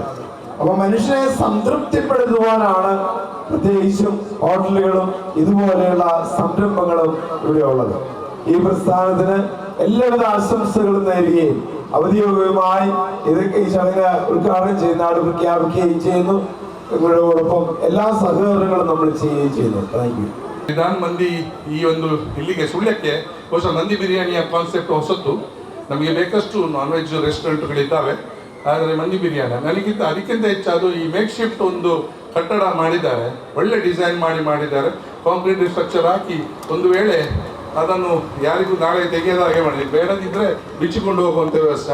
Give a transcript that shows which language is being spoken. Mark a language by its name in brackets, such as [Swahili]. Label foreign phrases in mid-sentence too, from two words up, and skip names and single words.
[Malayalam] അപ്പൊ മനുഷ്യനെ സംതൃപ്തിപ്പെടുത്തുവാനാണ് പ്രത്യേകിച്ചും ഹോട്ടലുകളും ഇതുപോലെയുള്ള സംരംഭങ്ങളും ഇവിടെ ഉള്ളത്. ഈ പ്രസ്ഥാനത്തിന് എല്ലാവിധ ആശംസകളും നേരുകയും ഔദ്യോഗികമായി ഇതൊക്കെ ಈ ചടങ്ങ് ഉദ്ഘാടനം ചെയ്യുന്ന ആൾ പ്രഖ്യാപിക്കുകയും ചെയ്യുന്നു. നിങ്ങളോടൊപ്പം എല്ലാ സഹകരണങ്ങളും നമ്മൾ ചെയ്യുകയും ചെയ്യുന്നു. [English] thank you. [Kannada] ವಿಧಾನ ಮಂದಿ ಈ ಒಂದು ಇಲ್ಲಿಗೆ ಸುಳ್ಯಕ್ಕೆ ಬಹುಶಃ ಮಂದಿ ಬಿರಿಯಾನಿಯ ಕಾನ್ಸೆಪ್ಟ್ ಹೊಸತು. ನಮಗೆ ಬೇಕಷ್ಟು [English] non veg [Kannada] ರೆಸ್ಟೋರೆಂಟ್ಗಳಿದ್ದಾವೆ, ಆದರೆ ಮಂದಿ ಬಿರಿಯಾನಿ ಅದಕ್ಕಿಂತ ಹೆಚ್ಚಾದು ಈ [English] make shift [Kannada] ಒಂದು ಕಟ್ಟಡ ಮಾಡಿದ್ದಾರೆ, ಒಳ್ಳೆ ಡಿಸೈನ್ ಮಾಡಿದ್ದಾರೆ. [English] concrete structure [Kannada] ಹಾಕಿ ಒಂದು ವೇಳೆ ಅದನ್ನು ಯಾರಿಗೂ ನಾಳೆ ತೆಗೆಯದ ಹಾಗೆ ಮಾಡಿದೆ, ಬೇಡದಿದ್ದರೆ ಬಿಚ್ಚಿಕೊಂಡು ಹೋಗುವಂಥ ವ್ಯವಸ್ಥೆ.